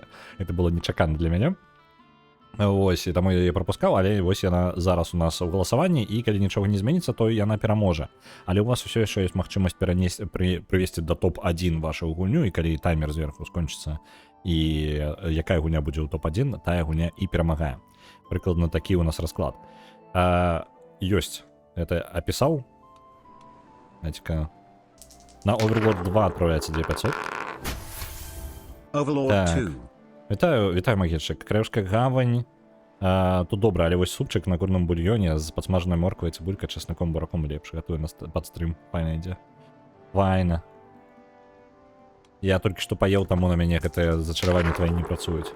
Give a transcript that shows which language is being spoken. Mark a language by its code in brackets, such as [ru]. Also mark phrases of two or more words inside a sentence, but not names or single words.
[ru] Это было [be] нечакана для мяне. Вось, і таму я прапускаў, але вось яна зараз у нас у галасаванні, і калі нічога не зменіцца, то яна пераможа. Але у вас усё яшчэ ёсць магчымасць прывесці да топ-1 вашу гульню, і калі таймер зверху скончыцца, і якая гульня будзе ў топ-1, тая гульня і перамагае. Прыкладна такі у нас расклад. Ёсць. Это апісаў. [ru] Знаете-ка. На Overlord 2 отправляется 2500. Overlord 2. [be] Вітаю, магічык. Карэльская гавань. Тут добра, але вось супчык на курным бульёне з падсмажанай морквай, цыбулька, часныком, бураком лепш. Гатую нас пад стрым. Файна ідзе. Файна. Я толькі што паеў, таму на мяне гэтыя зачараванні твои не працуюць.